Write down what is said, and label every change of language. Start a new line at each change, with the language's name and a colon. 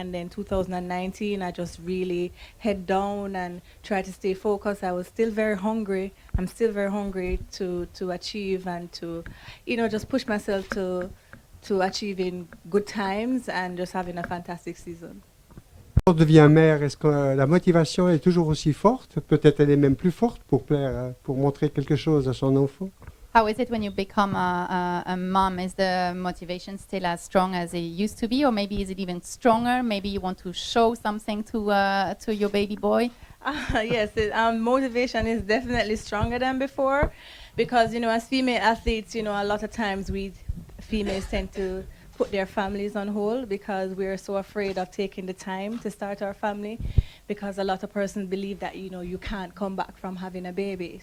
English: And then 2019, I just really head down and try to stay focused. I was still very hungry. I'm still very hungry to achieve and to, just push myself to achieving good times and just having a fantastic season.
French: Quand on devient mère, est-ce que la motivation est toujours aussi forte? Peut-être elle est même plus forte pour plaire, pour montrer quelque chose à son enfant.
English: How is it when you become a mom? Is the motivation still as strong as it used to be, or maybe is it even stronger? Maybe you want to show something to your baby boy? Yes, motivation is definitely stronger than before, because as female athletes, a lot of times we females tend to put their families on hold because we're so afraid of taking the time to start our family, because a lot of persons believe that you can't come back from having a baby.